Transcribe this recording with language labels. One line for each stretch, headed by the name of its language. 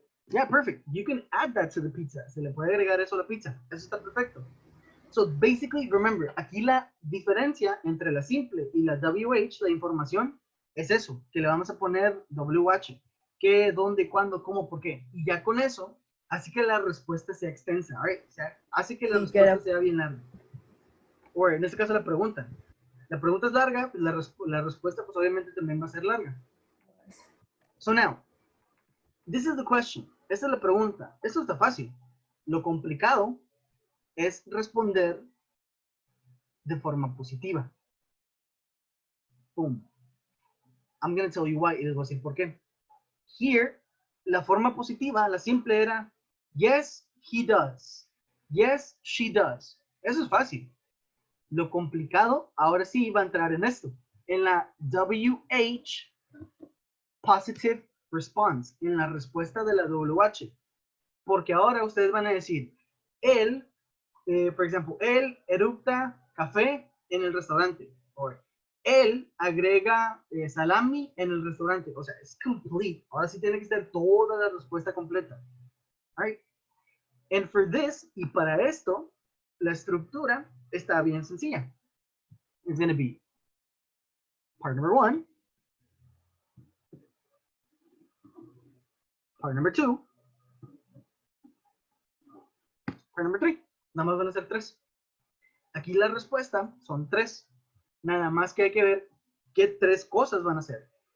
English: Yeah, perfect. You can add that to the pizza.
Spanish: Se le puede agregar eso a la pizza. Eso está perfecto.
English: So basically, remember,
Spanish: aquí la diferencia entre la simple y la WH, la información, es eso, que le vamos a poner WH. ¿Qué, dónde, cuándo, cómo, por qué? Y ya con eso, así que la respuesta sea extensa, right? O sea, hace que la Sí, respuesta claro. sea bien larga. O en este caso la pregunta. La pregunta es larga, pues la respuesta pues obviamente también va a ser larga.
English: So now, this is the question.
Spanish: Esta es la pregunta. Esto está fácil. Lo complicado es responder de forma positiva. Boom.
English: I'm going to tell you why.
Spanish: Y les voy a decir por qué. Here, la forma positiva, la simple era,
English: yes, he does. Yes, she does.
Spanish: Eso es fácil. Lo complicado, ahora sí, va a entrar en esto. En la WH,
English: positive response.
Spanish: En la respuesta de la WH. Porque ahora ustedes van a decir, él, por ejemplo, él erupta café en el restaurante. O él agrega salami en el restaurante. O sea, es complete. Ahora sí tiene que ser toda la respuesta completa. All right.
English: And for this,
Spanish: y para esto, la estructura está bien sencilla.
English: It's going to be part number 1, part number 2, part number 3.
Spanish: Nada más van a ser 3. Aquí la respuesta son 3. Nada más que hay que ver qué 3 cosas van a hacer.